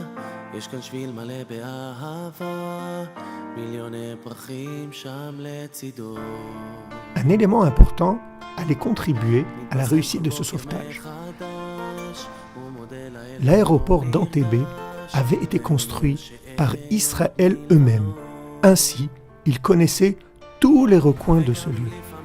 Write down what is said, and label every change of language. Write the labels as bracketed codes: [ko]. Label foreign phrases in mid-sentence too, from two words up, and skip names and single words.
[he] יש כאן שביל מלא באהבה, מיליוני פרחים שם לצידו. [fr] Un élément important allait contribuer à la réussite de ce sauvetage. L'aéroport d'Entebbe avait été construit par Israël eux-mêmes. Ainsi, ils connaissaient tous les recoins de ce lieu.